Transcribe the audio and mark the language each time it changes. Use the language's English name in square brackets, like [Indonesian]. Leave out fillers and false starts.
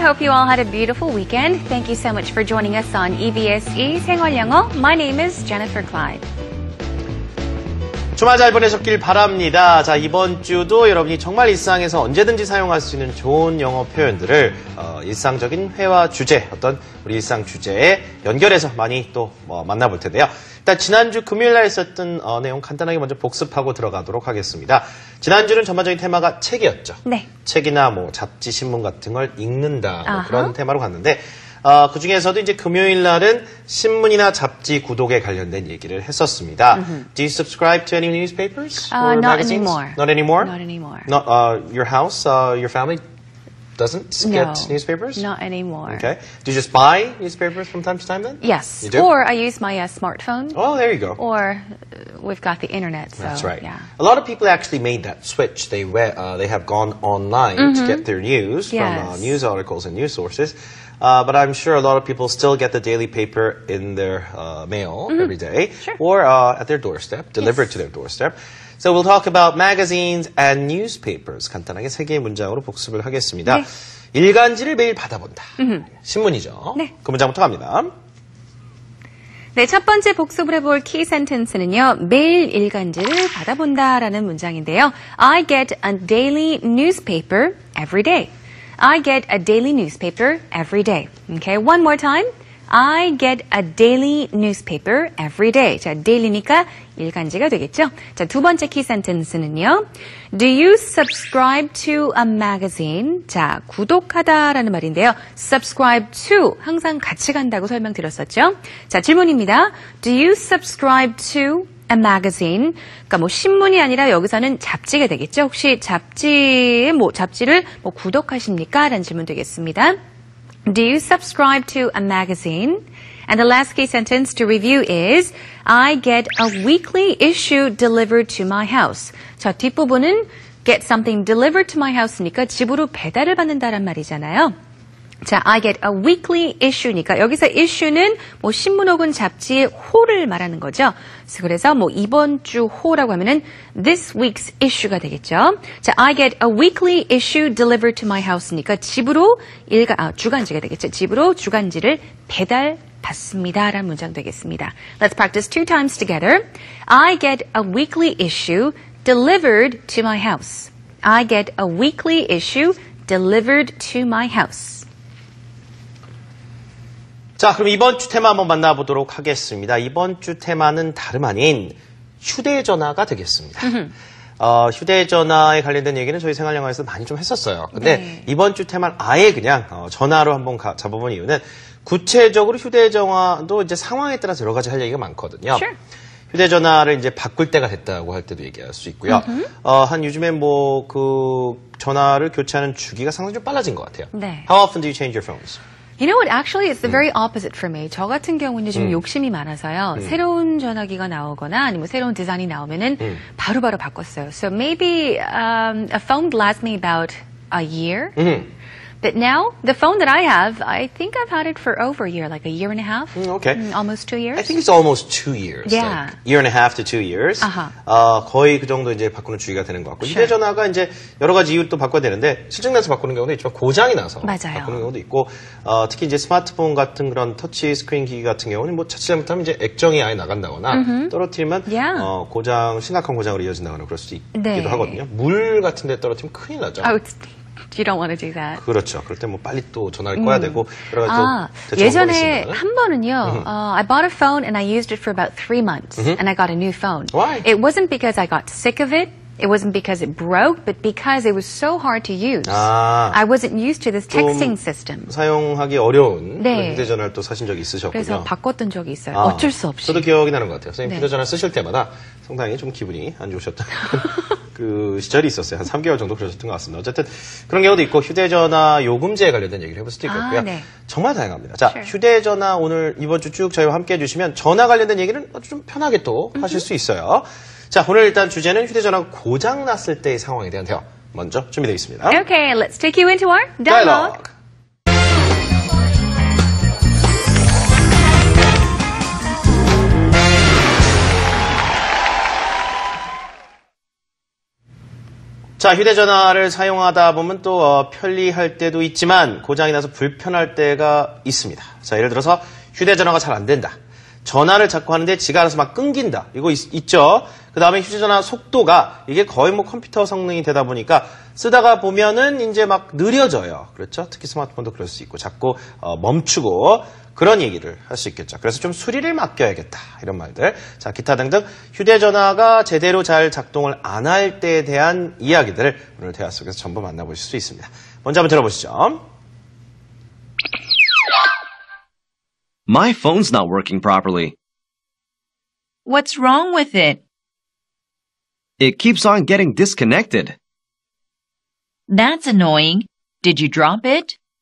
[English] Hope you all had a beautiful weekend. Thank you so much for joining us on EBS 생활영어. My name is Jennifer Clyde. [Korean] 주말 잘 보내셨길 바랍니다. 자, 이번 주도 여러분이 정말 일상에서 언제든지 사용할 수 있는 좋은 영어 표현들을 일상적인 회화 주제, 어떤 우리 일상 주제에 연결해서 많이 또 만나볼 텐데요. 일단 지난주 금요일 날 있었던 내용 간단하게 먼저 복습하고 들어가도록 하겠습니다. 지난주는 전반적인 테마가 책이었죠. 네. 책이나 뭐 잡지, 신문 같은 걸 읽는다 뭐 그런 테마로 갔는데 그 중에서도 이제 금요일 날은 신문이나 잡지 구독에 관련된 얘기를 했었습니다. [English] Do you subscribe to any newspapers or not magazines? anymore. Not anymore? Not anymore. Not, your house, your family doesn't get newspapers? Not anymore. Okay. Do you just buy newspapers from time to time then? Yes. You do? Or I use my smartphone. Oh, there you go. Or we've got the internet. So, That's right. Yeah. A lot of people actually made that switch. They have gone online to get their news from news articles and news sources. But I'm sure a lot of people still get the daily paper in their mail every day or at their doorstep, delivered to their doorstep. So we'll talk about magazines and newspapers. [Korean] 간단하게 세 개의 문장으로 복습을 하겠습니다. 네. 일간지를 매일 받아본다. 신문이죠. 네. 그 문장부터 갑니다. 네, 첫 번째 복습을 해볼 키 센텐스는요. 매일 일간지를 받아본다라는 문장인데요. [English] I get a daily newspaper every day. I get a daily newspaper every day. Okay, one more time. I get a daily newspaper every day. [Korean] 자, daily니까 일간지가 되겠죠? 자, 두 번째 키 센텐스는요. [English] Do you subscribe to a magazine? [Korean] 자, 구독하다라는 말인데요. [English] subscribe to [Korean] 항상 같이 간다고 설명드렸었죠? 자, 질문입니다. [English] Do you subscribe to a magazine? [Korean] 그러니까 뭐 신문이 아니라 여기서는 잡지가 되겠죠? 혹시 잡지를 구독하십니까? 라는 질문 되겠습니다. [English] Do you subscribe to a magazine? And the last key sentence to review is I get a weekly issue delivered to my house. [Korean] 자, 뒷부분은 [English] get something delivered to my house [Korean] 니까 집으로 배달을 받는다란 말이잖아요. 자, [English] I get a weekly issue [Korean] 니까 여기서 issue는 뭐 신문 혹은 잡지의 호를 말하는 거죠. 그래서 뭐 이번 주 호라고 하면은 [English] this week's issue [Korean] 가 되겠죠. 자, [English] I get a weekly issue delivered to my house [Korean] 니까 집으로 주간지가 되겠죠. 집으로 주간지를 배달받습니다라는 문장 되겠습니다. [English] Let's practice two times together. I get a weekly issue delivered to my house. I get a weekly issue delivered to my house. [Korean] 자, 그럼 이번 주 테마 한번 만나보도록 하겠습니다. 이번 주 테마는 다름 아닌 휴대전화가 되겠습니다. 휴대전화에 관련된 얘기는 저희 생활영화에서 많이 좀 했었어요. 근데 이번 주 테마는 아예 그냥 전화로 한번 잡아본 이유는 구체적으로 휴대전화도 이제 상황에 따라서 여러 가지 할 얘기가 많거든요. [English] Sure. [Korean] 휴대전화를 이제 바꿀 때가 됐다고 할 때도 얘기할 수 있고요. 한 요즘에 뭐 그 전화를 교체하는 주기가 상당히 좀 빨라진 것 같아요. 네. [English] How often do you change your phones? You know what? Actually, it's the very opposite for me. [Korean] 저 같은 경우는 좀 욕심이 많아서요. 새로운 전화기가 나오거나 아니면 새로운 디자인이 나오면은 바로바로 바꿨어요. [English] So maybe a phone lasts me about a year. But now, the phone that I have, I think I've had it for over a year, like a year and a half. Okay. Almost 2 years. I think it's almost 2 years. Yeah. Like year and a half to 2 years. [Korean] 거의 그 정도 이제 바꾸는 주기가 되는 것 같고. 휴대전화가 이제 여러 가지 이유 또 바꿔야 되는데, 실증나서 바꾸는 경우도 있지만 고장이 나서 맞아요. 바꾸는 경우도 있고, 특히 이제 스마트폰 같은 그런 터치 스크린 기기 같은 경우는 뭐 자칫 잘못하면 이제 액정이 아예 나간다거나 떨어뜨리면 심각한 고장으로 이어진다거나 그럴 수도 있기도 하거든요. 물 같은 데 떨어뜨리면 큰일 나죠. [English] You don't want to do that. [Korean] 그렇죠. 그럴 때 뭐 빨리 또 전화를 꺼야 되고 여러 가지 또 예전에 한 번은요. [English] I bought a phone and I used it for about 3 months and I got a new phone. Why? It wasn't because I got sick of it. It wasn't because it broke, but because it was so hard to use. I wasn't used to this texting system. [Korean] 사용하기 어려운 휴대전화를 또 사신 적이 있으셨군요. 그래서 바꿨던 적이 있어요. 어쩔 수 없이. 저도 기억이 나는 것 같아요. 선생님 휴대전화 쓰실 때마다 상당히 좀 기분이 안 좋으셨던 그 시절이 있었어요. 한 3개월 정도 그러셨던 것 같습니다. 어쨌든 그런 경우도 있고 휴대전화 요금제에 관련된 얘기를 해볼 수도 있겠고요. 정말 다양합니다. 자, 휴대전화 오늘 이번 주 쭉 저희와 함께 해주시면 전화 관련된 얘기는 아주 좀 편하게 또 하실 수 있어요. 자, 오늘 일단 주제는 휴대전화가 고장 났을 때의 상황에 대한 대화 먼저 준비되어 있습니다. [English] Okay, let's take you into our dialogue. [Korean] 자, 휴대전화를 사용하다 보면 또 편리할 때도 있지만 고장이 나서 불편할 때가 있습니다. 자, 예를 들어서 휴대전화가 잘 안 된다. 전화를 자꾸 하는데 지가 알아서 막 끊긴다. 이거 있죠? 그 다음에 휴대전화 속도가 이게 거의 뭐 컴퓨터 성능이 되다 보니까 쓰다가 보면은 이제 막 느려져요. 그렇죠? 특히 스마트폰도 그럴 수 있고 자꾸 멈추고 그런 얘기를 할 수 있겠죠. 그래서 좀 수리를 맡겨야겠다. 이런 말들. 자, 기타 등등 휴대전화가 제대로 잘 작동을 안 할 때에 대한 이야기들을 오늘 대화 속에서 전부 만나보실 수 있습니다. 먼저 한번 들어보시죠. [English] My phone's not working properly. What's wrong with it? It keeps on getting disconnected. That's annoying. Did you drop it?